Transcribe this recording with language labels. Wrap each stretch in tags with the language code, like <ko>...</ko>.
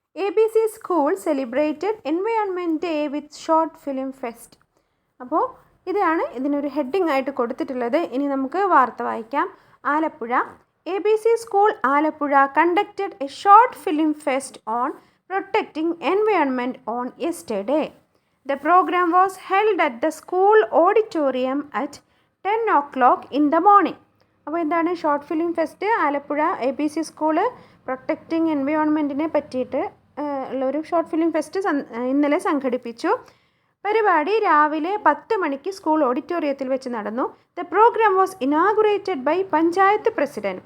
<en>ABC school celebrated environment day with short film fest.</en> <ml>അപ്പോൾ ഇതാണ് ഇതിനൊരു ഹെഡിങ് ആയിട്ട് കൊടുത്തിട്ടുള്ളത്. ഇനി നമുക്ക് വാർത്ത വായിക്കാം. Alappuzha.</ml> <en>ABC school Alappuzha conducted a short film fest on protecting environment on yesterday. The program was held at the school auditorium at 10 o'clock in the morning.</en> <ml>അപ്പോൾ എന്താണ് short film fest? Alappuzha ABC school protecting എൻവയോൺമെൻറ്റിനെ പറ്റിയിട്ട് ഉള്ളൊരു short film fest ഇന്നലെ സംഘടിപ്പിച്ചു. പരിപാടി രാവിലെ 10 മണിക്ക് school ഓഡിറ്റോറിയത്തിൽ വെച്ച് നടന്നു.</ml> <en>The programme was inaugurated by panchayat president.</en>